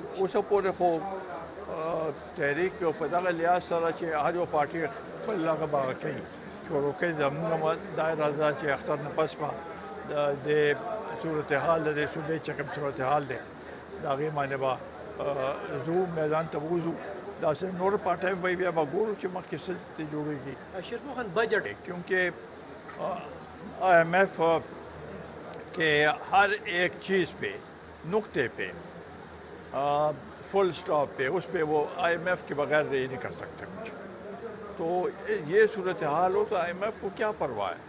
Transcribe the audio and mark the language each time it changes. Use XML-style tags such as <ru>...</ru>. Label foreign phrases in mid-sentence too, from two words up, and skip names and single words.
<ps>اوسه پورې خو تحریک په دغه لحاظ سره چې هر یو پارټي خپل هغه به کوي شروع کوي. زموږ دا راځه چې اختر نه پس به د صورتحال د صوبې چې کوم صورتحال دی د هغې باندې به ځو میدان ته ووځو. داسې نور پارټۍ وایي بیا به ګورو چې مخکې څه جوړېږي.</ps> <ur>اشرف خان بجٹ کیونکہ IMF کے ہر ایک چیز پہ نقطے پہ فل سٹاپ پہ اس پہ وہ IMF کے بغیر یہ نہیں کر سکتے کچھ. تو یہ صورتحال ہو تو IMF کو کیا پرواہ ہے.</ur>